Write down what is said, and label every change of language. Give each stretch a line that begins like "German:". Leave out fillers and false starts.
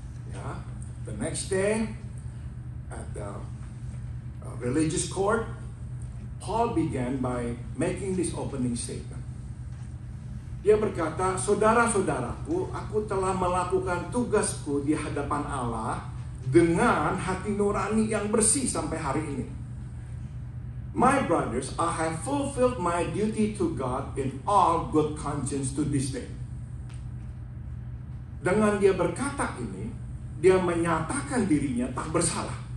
English: Ya, the next day, at the religious court, Paul began by making this opening statement.
Indonesian: Dia berkata, saudara-saudaraku, aku telah melakukan tugasku di hadapan Allah dengan hati nurani yang bersih sampai hari ini.
English: My brothers, I have fulfilled my duty to God in all good conscience to this day.
Indonesian: Dengan dia berkata ini, dia menyatakan dirinya tak bersalah.